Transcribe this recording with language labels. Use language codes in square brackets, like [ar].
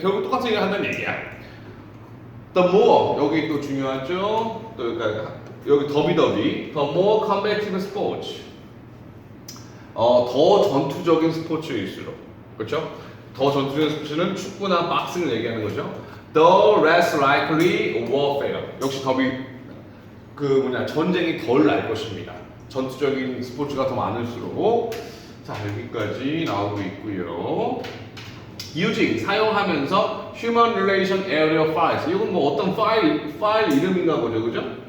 [ko] 결국 똑같은 얘기를 한다는 얘기야. [en] The more [ko] 여기 또 중요하죠. 또 그러니까 여기 더비 [en] the more combative sports [ko] 더 전투적인 스포츠일수록 그렇죠? 더 전투적인 스포츠는 축구나 박싱을 얘기하는 거죠. [en] The less likely warfare. [ko] 역시 더비 전쟁이 덜 날 것입니다. 전투적인 스포츠가 더 많을수록 자 여기까지 나오고 있고요. [en] Using [ko] 사용하면서 Human Relation Area Files. 이건 뭐 어떤 파일 이름인가 보죠, 그죠?